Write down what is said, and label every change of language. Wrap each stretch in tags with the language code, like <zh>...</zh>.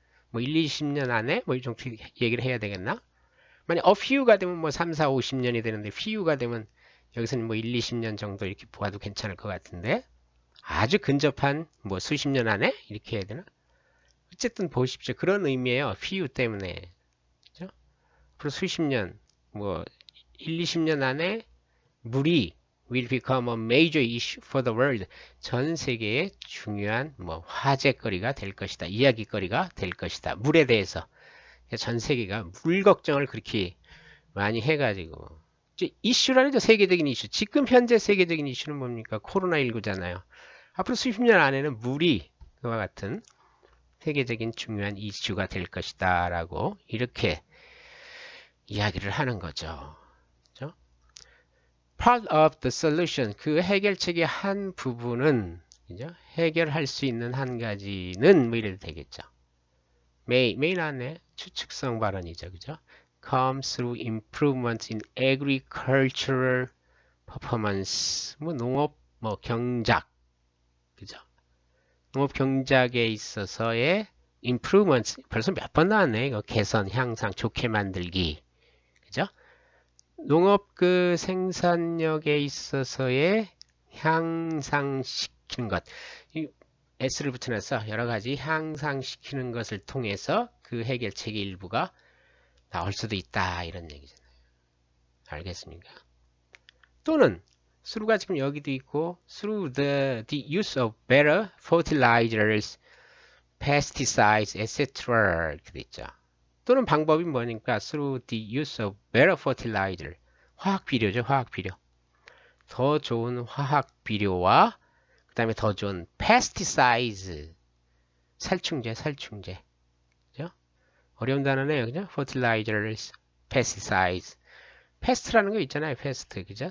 <ko>뭐 1, 20년 안에 뭐 이 정도 얘기를 해야 되겠나? 만약 a few가 되면 뭐 3, 4, 50년이 되는데 few가 되면 여기서는 뭐 1, 20년 정도 이렇게 보아도 괜찮을 것 같은데 아주 근접한 뭐 수십 년 안에 이렇게 해야 되나? 어쨌든 보십시오. 그런 의미예요. few 때문에. 그죠? 앞으로 수십 년 뭐 1, 20년 안에 물이</ko> <en>will become a major issue for the world.</en> <ko>전 세계의 중요한 뭐 화제거리가 될 것이다. 이야기거리가 될 것이다. 물에 대해서. 전 세계가 물 걱정을 그렇게 많이 해가지고. 이슈라는 게 세계적인 이슈. 지금 현재 세계적인 이슈는 뭡니까? 코로나19잖아요. 앞으로 수십 년 안에는 물이 그와 같은 세계적인 중요한 이슈가 될 것이다. 라고 이렇게 이야기를 하는 거죠.</ko> <en>Part of the solution,</en> <ko>그 해결책의 한 부분은 그죠? 해결할 수 있는 한 가지는 뭐 이래도 되겠죠. may 나왔네. 추측성 발언이죠. 그죠?</ko> <en>come through improvements in agricultural performance.</en> <ko>뭐 농업, 뭐 경작. 그죠? 농업 경작에 있어서의 improvements. 벌써 몇 번 나왔네. 이거 개선, 향상, 좋게 만들기. 그죠? 농업 그 생산력에 있어서의 향상시키는 것. 이 S를 붙여놔서 여러 가지 향상시키는 것을 통해서 그 해결책의 일부가 나올 수도 있다. 이런 얘기잖아요. 알겠습니까? 또는 through가 지금 여기도 있고</ko> <en>through the use of better fertilizers, pesticides, etc.</en> <ko>이렇게 돼 있죠. 또는 방법이 뭐니까</ko> <en>through the use of better fertilizer.</en> <ko>화학 비료죠. 화학 비료. 더 좋은 화학 비료와 그 다음에 더 좋은 pesticides. 살충제. 그죠? 어려운 단어네요. 그죠? fertilizers, pesticides. 패스트라는 거 있잖아요. 패스트, 그죠?</ko>